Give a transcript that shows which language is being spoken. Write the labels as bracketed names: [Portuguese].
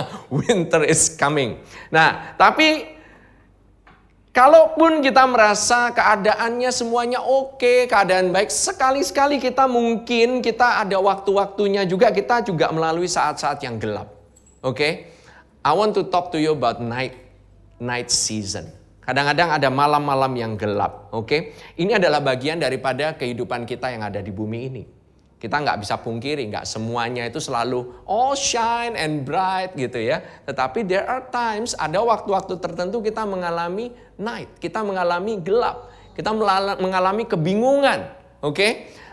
[English] Winter is coming. [Indonesian] Nah, tapi kalaupun kita merasa keadaannya semuanya oke, keadaan baik, sekali-sekali kita mungkin kita ada waktu-waktunya juga, kita juga melalui saat-saat yang gelap. Oke? [English] I want to talk to you about night season. [Indonesian] Kadang-kadang ada malam-malam yang gelap. Oke? Ini adalah bagian daripada kehidupan kita yang ada di bumi ini. Kita nggak bisa pungkiri, nggak semuanya itu selalu [English] all shine and bright [Indonesian] gitu ya. Tetapi [English] there are times, [Indonesian] ada waktu-waktu tertentu kita mengalami night, kita mengalami gelap, kita mengalami kebingungan, oke?